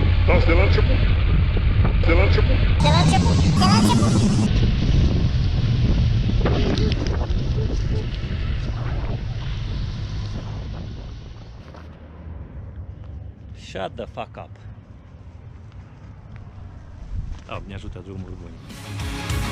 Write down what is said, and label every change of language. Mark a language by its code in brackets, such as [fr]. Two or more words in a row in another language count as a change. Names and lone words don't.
[ro] Stați de la început. De la început. [en] Shut the fuck up. [ro] Oh, ne ajută drumul bun.